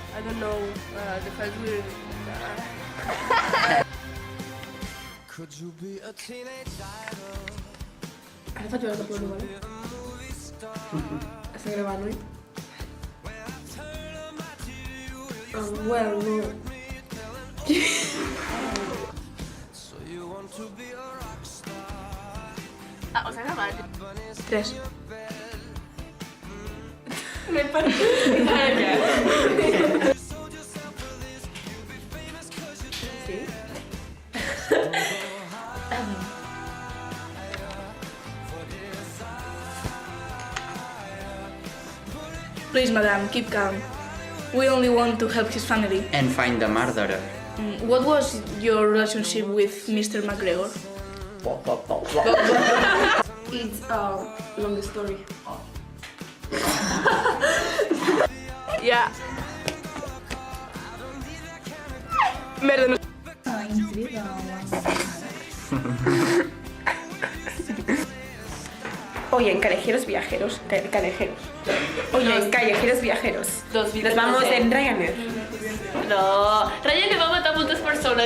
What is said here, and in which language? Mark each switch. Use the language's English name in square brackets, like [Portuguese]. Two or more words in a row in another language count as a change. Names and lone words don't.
[English] even know the files we're... [Catalan] Ara faig veure que ploro, vale? Està gravant, oi? [English] Well, no. [Catalan] Ah, [Spanish] o sea, [Catalan] gravat. 3. M'he perdut. Sí? [English] Please, madam, keep calm. We only want to help his family. And find the murderer. What was your relationship with Mr. McGregor? It's a long story. Yeah. [Catalan] Merda, no... [Spanish] Oye, en callejeros viajeros. Callejeros. Oye, en callejeros viajeros. Nos vamos en Ryanair. No, Ryanair va a matar muchas personas.